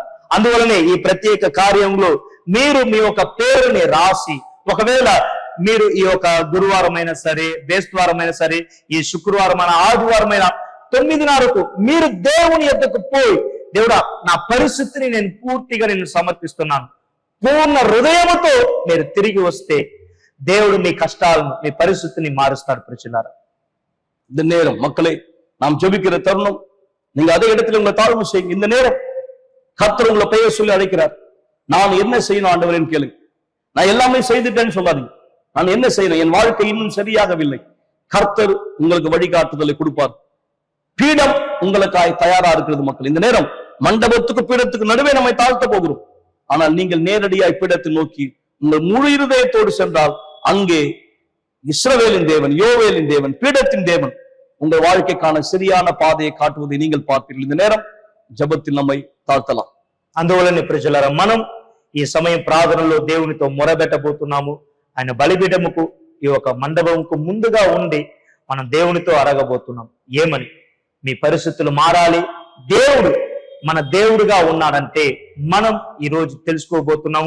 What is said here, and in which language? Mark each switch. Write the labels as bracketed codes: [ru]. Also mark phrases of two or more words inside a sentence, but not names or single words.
[te] అందువలనే ఈ ప్రత్యేక కార్యంలో మీరు మీ యొక్క పేరుని రాసి, ఒకవేళ మీరు ఈ యొక్క గురువారమైనా సరే, బేస్తవారమైనా సరే, ఈ శుక్రవారమైన, ఆదివారమైన 9:30కు మీరు దేవుని యొద్దకు పోయి, దేవుడా నా పరిస్థితిని నేను పూర్తిగా నేను సమర్పిస్తున్నాను, పూర్ణ హృదయముతో మీరు తిరిగి వస్తే దేవుడు మీ కష్టాలను, మీ పరిస్థితిని మారుస్తాడు ప్రజలారా. [ta] இந்த நேரம் மக்களே நாம் ஜெபிக்கிற தருணம், நீங்க அதே இடத்துல உங்களை தாழ்வு செய்யுங்க. இந்த நேரம் கர்த்தர் உங்களை பெயர் சொல்லி அழைக்கிறார். நான் என்ன செய்யணும் ஆண்டவரேன்னு கேளுங்க. நான் எல்லாமே செய்துட்டேன்னு சொல்லாதீங்க. நான் என்ன செய்யணும், என் வாழ்க்கை இன்னும் சரியாகவில்லை. கர்த்தர் உங்களுக்கு வழிகாட்டுதலை கொடுப்பார். பீடம் உங்களுக்காய் தயாரா இருக்கிறது மக்கள். இந்த நேரம் மண்டபத்துக்கு பீடத்துக்கு நடுவே நம்மை தாழ்த்த போகிறோம். ஆனால் நீங்கள் நேரடியாய் பீடத்தை நோக்கி உங்கள் முழு இருதயத்தோடு சென்றால் அங்கே இஸ்ரவேலின் தேவன், யோவேலின் தேவன், பீடத்தின் தேவன் உங்கள் வாழ்க்கைக்கான சரியான பாதையை காட்டுவதை நீங்கள் பார்ப்பீர்கள். இந்த நேரம் ஜபத்தில் நம்மை తాழ்తலாம். [te] అందువలన ప్రజలారా, మనం ఈ సమయం ప్రార్థనలో దేవునితో మొరబెట్టబోతున్నాము. ఆయన బలిపీఠముకు, ఈ ఒక మండపంకు ముందుగా ఉండి మనం దేవునితో అడగబోతున్నాం. ఏమని? మీ పరిస్థితులు మారాలి, దేవుడు మన దేవుడుగా ఉన్నాడంటే మనం ఈ రోజు తెలుసుకోబోతున్నాము.